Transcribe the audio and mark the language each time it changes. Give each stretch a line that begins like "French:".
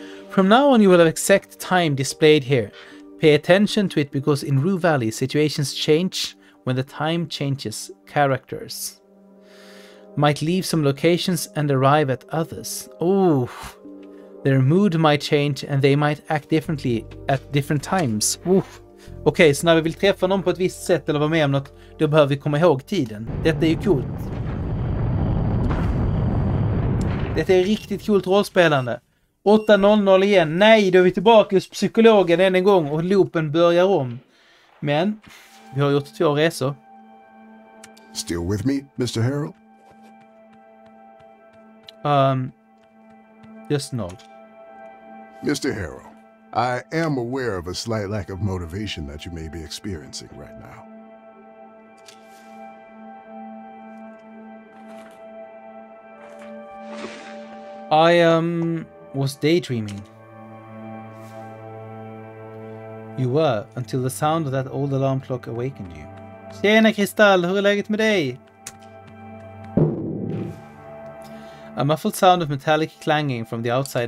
English: From now on you will have exact time displayed here. Pay attention to it because in Rue Valley situations change when the time changes. Characters might leave some locations and arrive at others. Oh, their mood might change and they might act differently at different times.
Swedish: Okej, så när vi vill träffa någon på ett visst sätt eller vara med om något, då behöver vi komma ihåg tiden. Detta är ju coolt. Detta är riktigt coolt rollspelande. 8:00 igen. Nej, då är vi tillbaka hos psykologen än en gång och loopen börjar om. Men vi har gjort 2 resor.
English: Still with me, Mr. Harrell? Just no. Mr. Harrell, I am aware of a slight lack of motivation that you may be experiencing right now. I was daydreaming. You were, until the sound of that old alarm clock awakened you.
Swedish: Tjena Kristall, hur är läget med dig?
English: A muffled sound of metallic clanging from the outside.